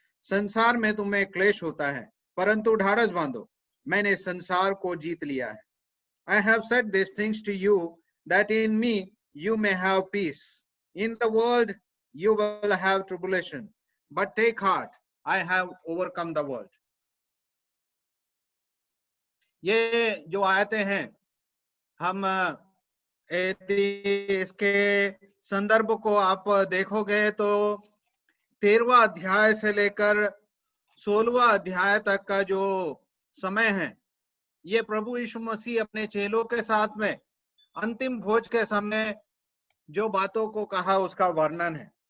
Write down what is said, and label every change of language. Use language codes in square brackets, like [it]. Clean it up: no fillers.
[hi] संसार में तुम्हें क्लेश होता है, परंतु ढाढ़स बांधो, मैंने संसार को जीत लिया है। [en] I have said these things to you that in me you may have peace. In the world you will have tribulation, but take heart, I have overcome the world. [hi] ये जो आयतें हैं, हम यदि इसके संदर्भ को आप देखोगे तो 13वां अध्याय से लेकर 16वां अध्याय तक का जो समय है, ये प्रभु यीशु मसीह अपने चेलों के साथ में अंतिम भोज के समय जो बातों को कहा उसका वर्णन है।